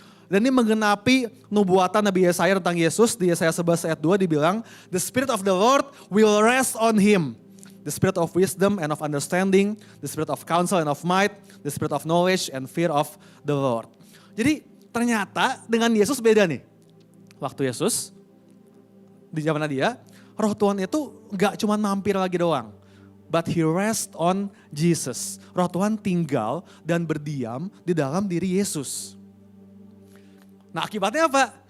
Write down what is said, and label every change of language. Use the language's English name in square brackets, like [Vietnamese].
[Indonesian] Dan ini menggenapi nubuatan Nabi Yesaya tentang Yesus. Di Yesaya 11 ayat 2 dibilang, [English] the Spirit of the Lord will rest on him. The spirit of wisdom and of understanding, the spirit of counsel and of might, the spirit of knowledge and fear of the Lord. [Indonesian] Jadi ternyata dengan Yesus beda nih. Waktu Yesus, di zaman dia, roh Tuhan itu gak cuma mampir lagi doang. [English] But he rest on Jesus. [Indonesian] Roh Tuhan tinggal dan berdiam di dalam diri Yesus. Nah akibatnya apa?